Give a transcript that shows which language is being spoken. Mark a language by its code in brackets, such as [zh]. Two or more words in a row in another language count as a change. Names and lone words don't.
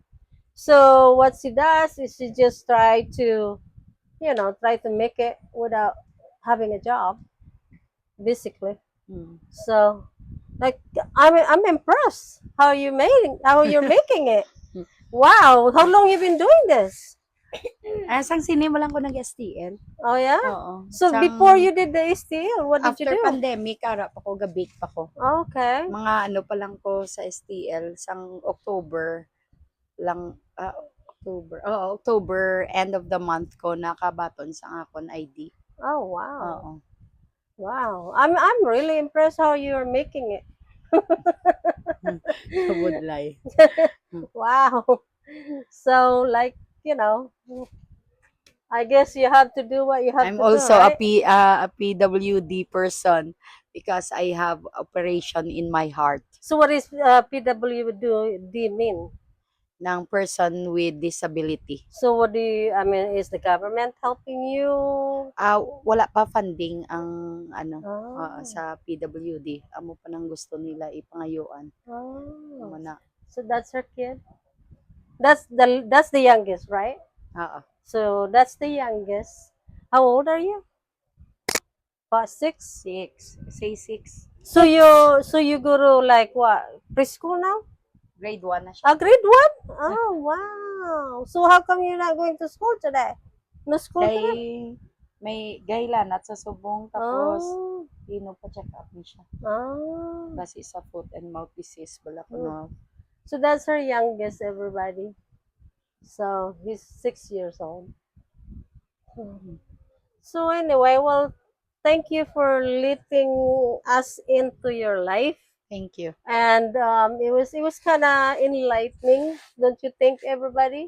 [en] So what she does is she just try to make it without having a job, basically. Hmm. So like, I'm impressed how you're making it. Wow, how long you been doing this? [hil] Sang sini mo lang ko nag-STL. [en] Oh yeah. [hil] Oo. [en] So before you did the STL, what did you After do? pandemic, [hil] ara pa ko ga-bake pa ko. [en] Okay. [hil] Mga ano pa lang ko sa STL, sang October lang, October, end of the month ko nakabaton sa akon ID. [en] Oh wow. [hil] Oo. [en] Wow. I'm really impressed how you're making it. [hil] Kabudlay. [en] Wow. So like, you know, I guess you have to do what you have I'm to do, also right? a PWD person because I have operation in my heart. So what is PWD mean? ng person with disability. So what do you, I mean, is the government helping you? [hil] Wala pa funding ang [en] Oh, [hil] sa PWD. Amo pa nang gusto nila ipangayuan. [en] oh. [hil] Muna. [en] So that's her kid? That's the youngest, right? Oo. So that's the youngest. How old are you? 6? 6. Say 6. So you go to like what? Preschool now? [hil] Grade 1 na siya. [en] Grade 1? Oh, wow. So how come you're not going to school today? No school [hil] Kay [en] today? [hil] may gaylan at sa subong tapos [en] Oh, [hil] pa-check up ni siya. [en] oh. [hil] Base sa [en] foot and mouth disease [hil] wala ko Mm. [en] no. So that's her youngest, everybody. So he's 6 years old. So anyway, well, thank you for letting us into your life. Thank you. And it was kind of enlightening, don't you think, everybody?